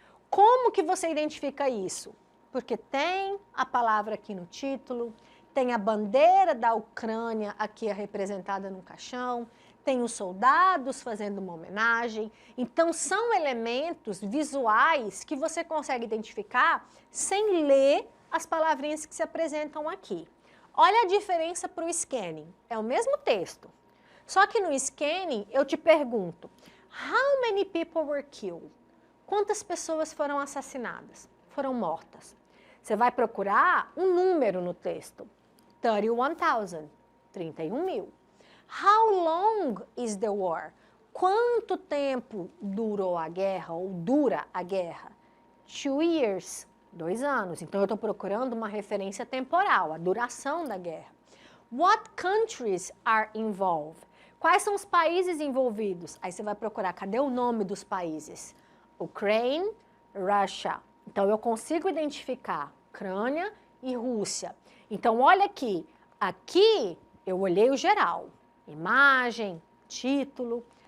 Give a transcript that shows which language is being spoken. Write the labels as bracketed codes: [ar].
[pt] Como que você identifica isso? Porque tem a palavra aqui no título, tem a bandeira da Ucrânia aqui representada no caixão, tem os soldados fazendo uma homenagem. Então, são elementos visuais que você consegue identificar sem ler as palavrinhas que se apresentam aqui. Olha a diferença para o scanning. É o mesmo texto. Só que no scanning, eu te pergunto, [en] how many people were killed? [pt] Quantas pessoas foram assassinadas? Foram mortas? Você vai procurar um número no texto. [en] 31,000, [pt] 31 mil. [en] How long is the war? [pt] Quanto tempo durou a guerra ou dura a guerra? [en] 2 years, [pt] 2 anos. Então, eu estou procurando uma referência temporal, a duração da guerra. [en] What countries are involved? [pt] Quais são os países envolvidos? Aí você vai procurar, cadê o nome dos países? Ukraine, Russia. Então, eu consigo identificar Ucrânia e Rússia. Então, olha aqui. Aqui, eu olhei o geral. Imagem, título.